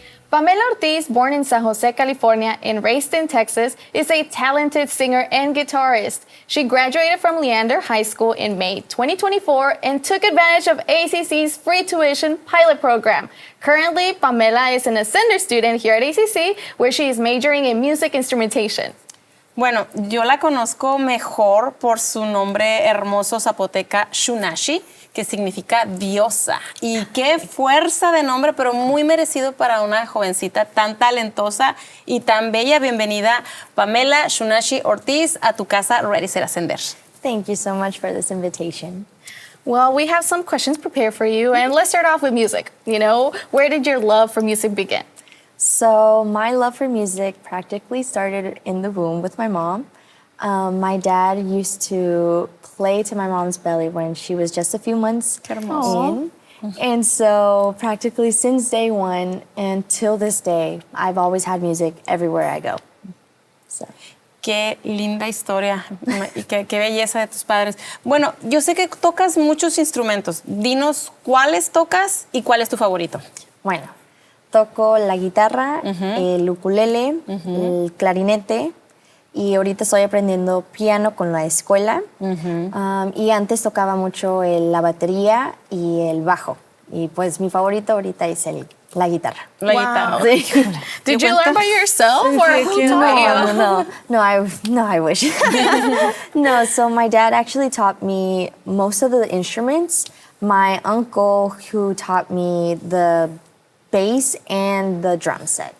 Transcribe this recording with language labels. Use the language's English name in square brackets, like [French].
[English] Pamela Ortiz, born in San Jose, California, and raised in Texas, is a talented singer and guitarist. She graduated from Leander High School in May 2024 and took advantage of ACC's free tuition pilot program. Currently, Pamela is an Ascender student here at ACC, where she is majoring in music instrumentation. [Spanish] Bueno, yo la conozco mejor por su nombre hermoso zapoteca Shunashi, que significa diosa. Y qué fuerza de nombre, pero muy merecido para una jovencita tan talentosa y tan bella. Bienvenida, Pamela Shunashi Ortiz, a tu casa Ready Set Ascender. [English] Thank you so much for this invitation. Well, we have some questions prepared for you, and let's start off with music. Where did your love for music begin? So my love for music practically started in the womb with my mom. My dad used to play to my mom's belly when she was just a few months in. And so practically since day one until this day, I've always had music everywhere I go. So. [Spanish] Qué linda historia y qué belleza de tus padres. Bueno, yo sé que tocas muchos instrumentos. Dinos cuáles tocas y cuál es tu favorito. Bueno, toco la guitarra, el ukulele, el clarinete, y ahorita estoy aprendiendo piano con la escuela. Y antes tocaba mucho la batería y el bajo. Y pues mi favorito ahorita es la guitarra. La Wow. Sí. [English] Did you learn by yourself, or who taught you? No, I wish. No, so my dad actually taught me most of the instruments. My uncle who taught me the bass and the drum set.